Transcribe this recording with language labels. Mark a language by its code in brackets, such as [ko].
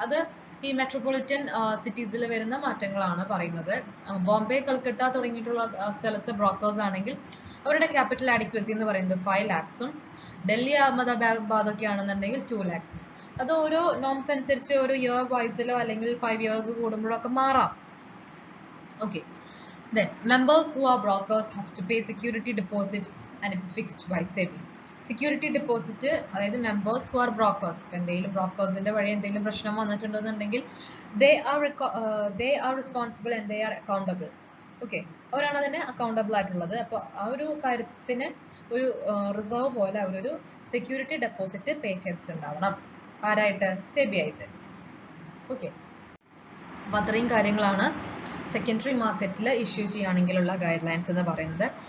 [ml] അത് ഈ മെട്രോപൊളിറ്റൻ സിറ്റീസിൽ വരുന്ന മാറ്റങ്ങളാണ് പറയുന്നത്. ബോംബെ കൽക്കട്ട തുടങ്ങിയിട്ടുള്ള സ്ഥലത്ത് ബ്രോക്കേഴ്സ് ആണെങ്കിൽ അവരുടെ ക്യാപിറ്റൽ ആഡിക്വസി എന്ന് പറയുന്നത് 5 lakhsഉം ഡൽഹി അഹമ്മദാബാദ് ഒക്കെ ആണെന്നുണ്ടെങ്കിൽ 2 lakhsഉം. അത് ഓരോ നോംസ് അനുസരിച്ച് ഓരോ ഇയർ വൈസിലോ അല്ലെങ്കിൽ 5 years കൂടുമ്പോഴോ ഒക്കെ മാറാം. Okay. [en] Then members who are brokers have to pay security deposit and it's fixed by SEBI. Security deposit [ml] അതായത് [en] members who are brokers [ml] എന്തെങ്കിലും ബ്രോക്കേഴ്സിന്റെ വഴി എന്തെങ്കിലും പ്രശ്നം വന്നിട്ടുണ്ടെന്നുണ്ടെങ്കിൽ [en] they are responsible and they are accountable. [ml] Okay, അവരാണ് അതിന് accountable ആയിട്ടുള്ളത്. അപ്പോൾ ആ ഒരു കാര്യത്തിന് ഒരു റിസർവ് പോലെ അവരൊരു സെക്യൂരിറ്റി ഡെപ്പോസിറ്റ് പേ ചെയ്തിട്ടുണ്ടാവണം. ആരായിട്ട്? സെബി ആയിട്ട്. ഓക്കെ, അപ്പോൾ അത്രയും കാര്യങ്ങളാണ് സെക്കൻഡറി മാർക്കറ്റിൽ ഇഷ്യൂ ചെയ്യുകയാണെങ്കിലുള്ള ഗൈഡ് ലൈൻസ് എന്ന് പറയുന്നത്.